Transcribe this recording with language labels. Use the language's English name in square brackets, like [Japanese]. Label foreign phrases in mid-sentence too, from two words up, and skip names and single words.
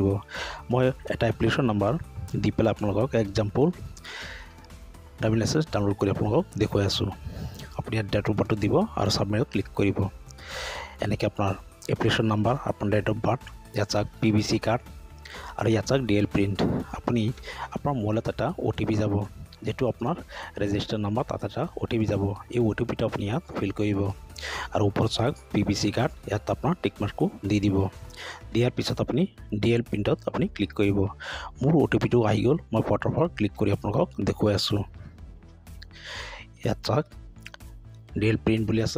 [Assamese] মই এটা [English] application number [Assamese] দি পেলাই আপোনালোকক [English] example driving license download [Assamese] কৰি আপোনালোকক দেখুৱাই আছো। আপুনি ইয়াত [English] date of birthটো [Assamese] দিব আৰু সাবমিটত ক্লিক কৰিব। এনেকৈ আপোনাৰ [English] application number, [Assamese] আপোনাৰ [English] date of birth, [Assamese] ইয়াত [English] PVC card [Assamese] আৰু ইয়াত [English] DL print. [Assamese] আপুনি আপোনাৰ মোবাইলত এটা ওটিপি যাব, যেটো [Bangla] আপনার রেজিস্টার নাম্বার, তাতে একটা ওটিপি যাব। [Assamese] এই ওটিপিটা আপনি ইয়াত ফিল কৰিব আৰু ওপৰত [English] PVC card [Assamese] ইয়াত আপোনাৰ [English] tick markটো [Assamese] দি দিব। দিয়াৰ পিছত আপুনি [English] DL printত [Assamese] আপুনি ক্লিক কৰিব। মোৰ ওটিপিটো আহি গ'ল, মই ফটোৰ ক্লিক কৰি আপোনালোকক দেখুৱাই আছো। ইয়াত [English] DL print [Assamese] বুলি আছে।